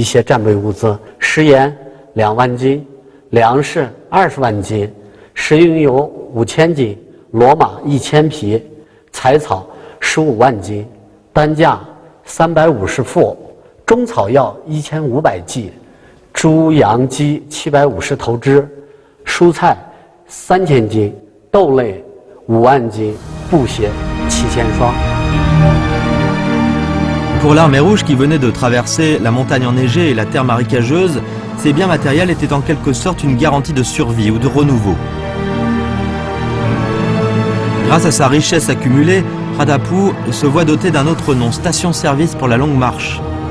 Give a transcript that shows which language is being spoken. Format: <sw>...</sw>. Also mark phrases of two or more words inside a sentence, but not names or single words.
<zh>些战备物资：食盐2万斤，粮食20万斤，食用油5000斤，骡马1000匹，柴草15万斤，担架350副，中草药1500剂，猪羊鸡750头只，蔬菜3000斤，豆类5万斤，布鞋7000双。</zh> <fr>Pour l'armée rouge qui venait de traverser la montagne enneigée et la terre marécageuse, ces biens matériels étaient en quelque sorte une garantie de survie ou de renouveau. Grâce à sa richesse accumulée, Radapou se voit doté d'un autre nom, station-service pour la longue marche.</fr>